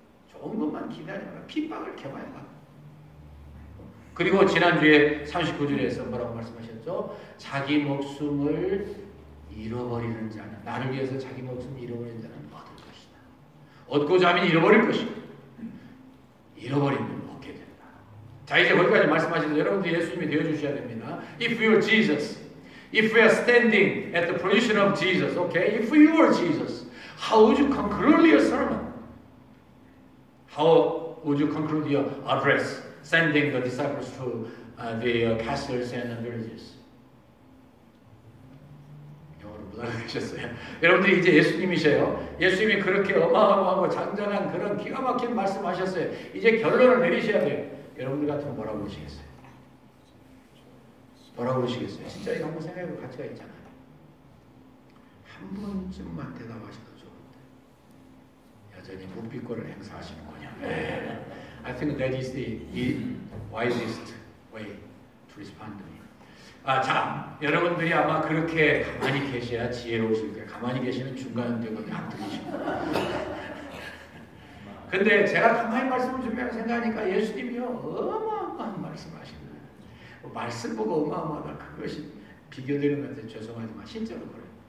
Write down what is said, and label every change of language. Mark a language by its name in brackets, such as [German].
[Korean] 좋은 것만 기대하지 마라. 핍박을 겸하여 받아. 그리고 지난주에 39절에서 뭐라고 말씀하셨죠? 자기 목숨을 잃어버리는 자는 나를 위해서 자기 목숨을 잃어버리는 자는 얻을 것이다. 얻고자 하면 잃어버릴 것이다. 잃어버리면 얻게 된다. 자 이제 거기까지 말씀하셔서 여러분들 예수님이 되어주셔야 됩니다. [English] If we are Jesus, if we are standing at the position of Jesus, okay? If you were Jesus, how would you conclude your sermon? How would you conclude your address? Sending the disciples to the castles and villages. [Korean] 영어로 못 알아듣으셨어요. 여러분들이 이제 예수님이셔요. 예수님이 그렇게 어마어마하고 장장한 그런 기가 막힌 말씀하셨어요. 이제 결론을 내리셔야 돼요. 여러분들 같으면 뭐라고 그러시겠어요? 뭐라고 그러시겠어요? 진짜 이거 한번 생각해볼 가치가 있잖아요. 한 번쯤만 대답하셔도 좋은데 여전히 묵비권을 행사하시는군요. 네. [English] I think that is the wisest way to respond to me. [Korean] 자, 여러분들이 아마 그렇게 가만히 계셔야 지혜로우실 거예요. 가만히 계시면 중간에 되고 안 들리시고. 근데 제가 가만히 말씀을 준비하고 생각하니까 예수님이요 어마어마한 말씀하시는 거예요. 말씀 보고 어마어마하다. 그것이 비교되는 것 같아요. 죄송하지만 진짜로 그래요.